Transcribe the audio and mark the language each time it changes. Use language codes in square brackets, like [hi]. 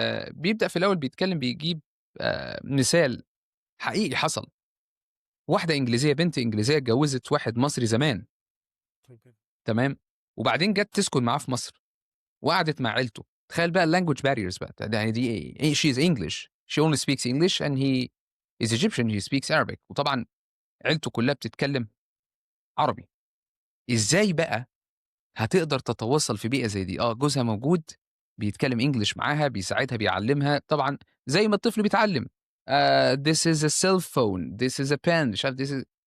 [ar] بيبدأ في الأول بيتكلم بيجيب مثال حقيقي حصل. واحدة إنجليزية، بنت إنجليزية اتجوزت واحد مصري زمان، تمام. وبعدين جات تسكن معاه في مصر وقعدت مع عيلته. تخيل بقى الlanguage barriers بقى، ده يعني دي إيه، [en] she is English, she only speaks English and he is Egyptian, he speaks Arabic. [ar] وطبعًا عيلته كلها بتتكلم عربي. إزاي بقى هتقدر تتواصل في بيئة زي دي؟ جوزها موجود بيتكلم English معاها، بيساعدها، بيعلّمها، طبعًا زي ما الطفل بيتعلم. [en] this is a cell phone, this is a pen، [ar] مش عارف [en] this is.